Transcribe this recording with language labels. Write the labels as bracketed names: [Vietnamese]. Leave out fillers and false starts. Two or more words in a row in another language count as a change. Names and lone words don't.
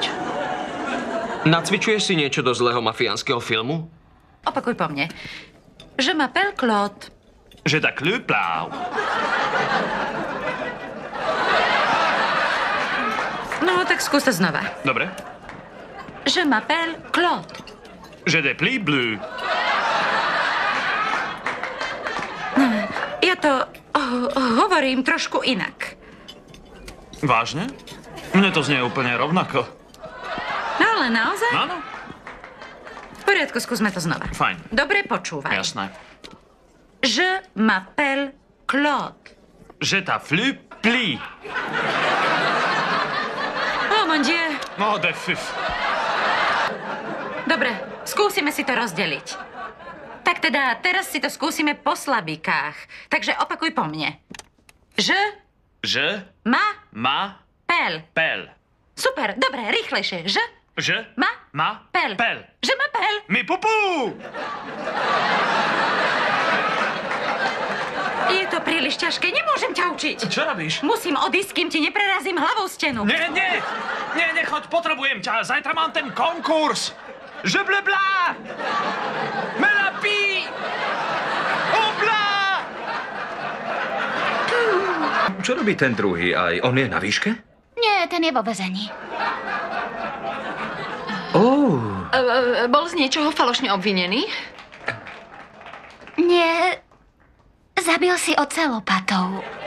[Slovak] Nacvičuješ si niečo do zlého mafiánskeho filmu? Opakuj po mne. [French] Je m'appelle Claude. Že tak ľupláv. [Slovak] No, tak skús to znova. Dobre. [French] Je m'appelle Claude. Že de pli bleu. [Slovak] Ja to hovorím trošku inak. Vážne? Mne to znie úplne rovnako. No ale naozaj? Áno. V poriadku, skúsme to znova. Fajn. Dobre, počúvaj. Jasné. [French] Je m'appelle Claude. Že ta flu pli. Oh, mon Dieu. No, de fif. [Slovak] Dobre, skúsime si to rozdeliť. Tak teda, teraz si to skúsime po slabikách. Takže opakuj po mne. [French] Je m'appelle. ma pel. [Slovak] Super, dobre, rýchlejšie. [French] Je Že? Ma? Pel. Pel. Je m'appelle. Mi pupu! [Slovak] Je to príliš ťažké, nemôžem ťa učiť. Čo robíš? Musím odísť, kým ti neprerazím hlavou stenu. Nie, nechoď, potrebujem ťa. Zajtra mám ten konkurs. Je blabla! Me la pi! Obla! Čo robí ten druhý? Aj on je na výške? Nie, ten je vo väzení. Bol z niečoho falošne obvinený? Nie, zabil si ocelopatou.